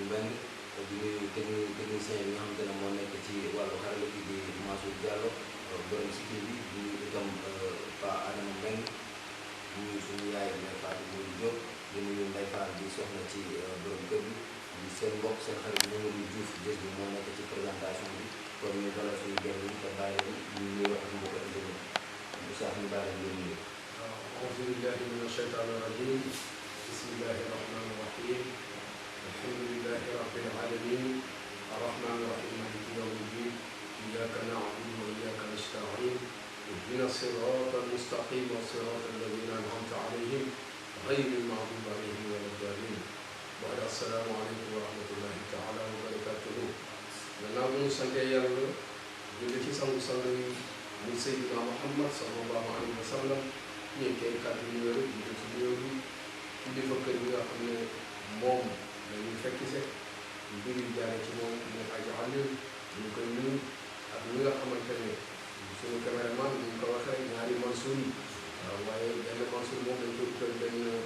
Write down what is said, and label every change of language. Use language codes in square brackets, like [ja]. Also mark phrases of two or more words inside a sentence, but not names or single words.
[wo] Mbengue di nuyu technicien bi nga xamante ne moo nekk ci wàllu xarala gi di Mansour Diallo borom si kii bi di nuyu itam Pa Adama Mbengue di nuyu suñu yaay Ndeye Fatou Mourou Diop di nuyu Ndeye Fatou di soxna ci borom kër gi di seen mbokk seen xarit Mamadou Diouf gis bi moo nekk ci présentation bi kon ñu dalal suñu genn yi te bàyyi ñu nuyoo ak mbokk internet bu sax ñu bàyyi leen nuyu. [ar] أعوذ بالله من الشيطان الرجيم بسم الله الرحمن الرحيم الحمد لله رب العالمين الرحمن الرحيم مالك يوم الدين إياك نعبد وإياك نستعين اهدنا الصراط المستقيم والصراط الذين أنعمت عليهم غير المغضوب عليهم ولا الضالين وعلى السلام عليكم ورحمة الله تعالى وبركاته [wo] gannaaw bu ñu sante yàlla julli ci sangu sang yi muy Seydina Muhammad [ar] صلى الله عليه وسلم [wo] ñu koy kàddu yu wér di ci réew bi kilifa kër bi nga xam ne moom la ñuy fekk se mbir yi jaare ci moom mu aji Aliou ñu koy nuyu ak ñi nga xamante ne suñu caméraman ñu ko waxee ñaari Mansour yi waaw waaye benn Mansour moom dañ ko utal benn